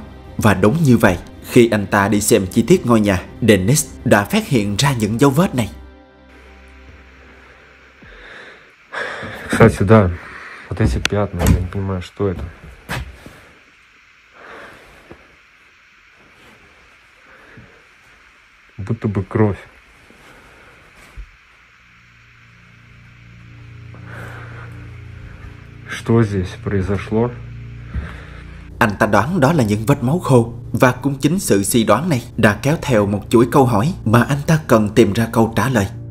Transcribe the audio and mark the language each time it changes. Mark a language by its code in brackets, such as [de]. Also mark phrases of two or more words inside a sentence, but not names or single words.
[vi] Và đúng như vậy, khi anh ta đi xem chi tiết ngôi nhà, Dennis đã phát hiện ra những dấu vết này. [ru] Кстати, да, вот эти пятна, я не понимаю, что это. Будто бы кровь. Что здесь произошло? [vi] Anh ta đoán đó là những vết máu khô. Và cũng chính sự suy đoán này đã kéo theo một chuỗi câu hỏi mà anh ta cần tìm ra câu trả lời.